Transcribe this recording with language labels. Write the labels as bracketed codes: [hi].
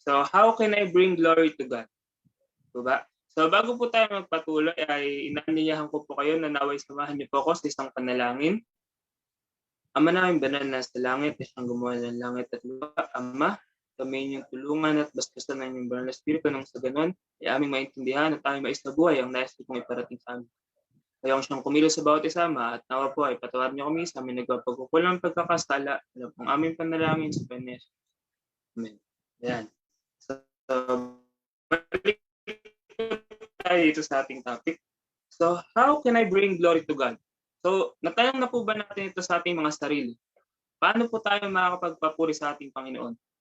[en] So, how can I bring glory to God? [tl] Diba? So, bago po tayo magpatuloy, ay inaanyayahan ko po kayo na naway samahan niyo po ako sa isang panalangin. Ama namin banal na sa langit, siyang gumawa ng langit at lupa. Ama, kami inyong tulungan at bastasan ng inyong banal na Espiritu nang sa ganon, ay aming maintindihan at aming maisabuhay ang nais kong iparating sa amin. Kaya siyang kumilos sa bawat isama at nawa po ay patawarin niyo kami sa aming nagpapagkukulang pagkakasala. Alam pong aming panalangin sa Panginoon. Amen. Ayan. So, balik tayo dito sa ating topic. [en] So, how can I bring glory to God? [tl] So, natanong na po ba natin ito sa ating mga sarili? Paano po tayo makakapagpapuri sa ating Panginoon?